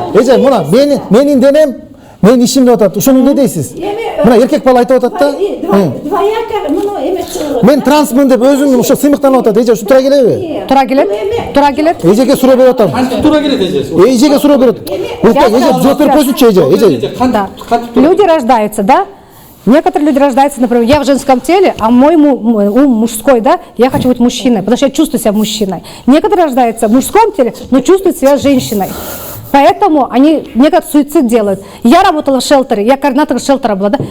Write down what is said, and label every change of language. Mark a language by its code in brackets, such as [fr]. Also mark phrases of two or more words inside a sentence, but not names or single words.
[ky] Эже муну менин денем менин ишим деп атат. Ошону эмне дейсиз? Мына эркек бала айтып атат да. Двояко муну эме чыгып. Мен трансмын деп өзүм ошо сыймыктанып атат. Эже ушу туура келеби? Туура келет? Туура келет? Эжеге суроо берип атам. Кантип туура келет эже? Эжеге суроо берип. Эже жооп берип койсунчу эже. Да. [ru] Люди рождаются, да? Некоторые люди рождаются, например, я в женском теле, а мой ум мужской, да? Я хочу быть мужчиной, потому что я чувствую себя мужчиной. Некоторые рождаются в мужском теле, но чувствуют себя женщиной. Поэтому они некоторые суицид делают. Я работала в шелтере, я координатор шелтера была, да?